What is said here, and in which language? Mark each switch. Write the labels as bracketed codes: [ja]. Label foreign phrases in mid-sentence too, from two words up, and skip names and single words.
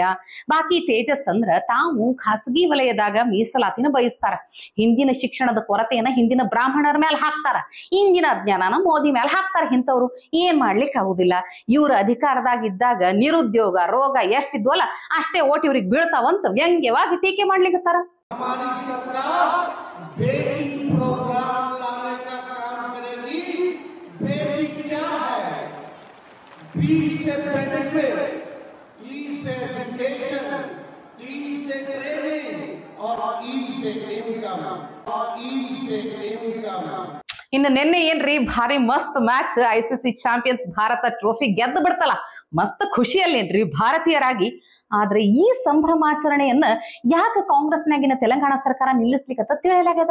[kn] ಬಾಕಿ ತೇಜಸ್ ಅಂದ್ರ ತಾವು ಖಾಸಗಿ ವಲಯದಾಗ ಮೀಸಲಾತಿನ ಬಯಸ್ತಾರ. ಹಿಂದಿನ ಶಿಕ್ಷಣದ ಕೊರತೆಯನ್ನ ಹಿಂದಿನ ಬ್ರಾಹ್ಮಣರ ಮೇಲೆ ಹಾಕ್ತಾರ, ಇಂದಿನ ಅಜ್ಞಾನನ ಮೋದಿ ಮೇಲೆ ಹಾಕ್ತಾರ. ಇಂಥವ್ರು ಏನ್ ಮಾಡ್ಲಿಕ್ಕೆ ಆಗುದಿಲ್ಲ. ಇವ್ರ ಅಧಿಕಾರದಾಗಿದ್ದಾಗ ನಿರುದ್ಯೋಗ ರೋಗ ಎಷ್ಟಿದ್ವಲ್ಲ ಅಷ್ಟೇ ಓಟ್ ಇವ್ರಿಗೆ ಬೀಳ್ತಾವಂತ ವ್ಯಂಗ್ಯವಾಗಿ ಟೀಕೆ ಮಾಡ್ಲಿಕ್ಕತ್ತಾರ. [hi] हमारी सरकार बेटी प्रोग्राम लाने का काम करेगी। बेटी क्या है? बी से बेनिफिट, ई से एजुकेशन, टी से ट्रेनिंग और ई से इनकम [kn] ಇನ್ನು ನಿನ್ನೆ ಏನ್ರಿ ಭಾರಿ ಮಸ್ತ್ ಮ್ಯಾಚ್ ICC ಚಾಂಪಿಯನ್ಸ್ ಭಾರತ ಟ್ರೋಫಿ ಗೆದ್ದು ಬಿಡ್ತಲ್ಲ, ಮಸ್ತ್ ಖುಷಿಯಲ್ಲೇನ್ರಿ ಭಾರತೀಯರಾಗಿ. ಆದ್ರೆ ಈ ಸಂಭ್ರಮಾಚರಣೆಯನ್ನ ಯಾಕೆ ಕಾಂಗ್ರೆಸ್ನಾಗಿನ ತೆಲಂಗಾಣ ಸರ್ಕಾರ ನಿಲ್ಲಿಸ್ಲಿಕ್ಕತ್ತ ತಿಳಿಯಲಾಗ್ಯದ.